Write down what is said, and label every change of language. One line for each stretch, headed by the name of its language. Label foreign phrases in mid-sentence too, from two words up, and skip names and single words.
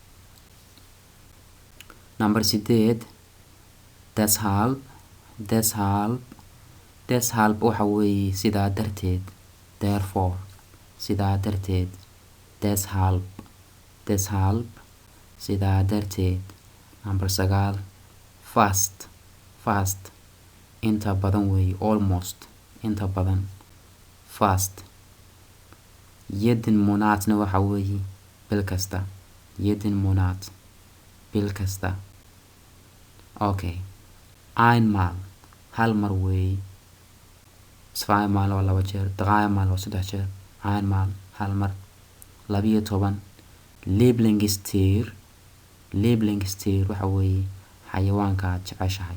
Somali: Number 8
German: deshalb deshalb deshalb
Somali: waxa weeye sidaa darteed therefore sidaa darteed
German: deshalb deshalb
Somali: sidaa darteed. Number 9
German: fast fast
Somali: inta badan weeye almost inta badan fast.
German: jeden monatna
Somali: waxa weeye bil kasta
German: jeden monat
Somali: bil kasta. Okay, einmal hal mar weeye, zweimal waa laba jeer, dreimal waa saddex jeer, einmal hal mar. 12
German: Lieblingstier Lieblingstier
Somali: waxa weeye xayawaanka aad jeceshahay.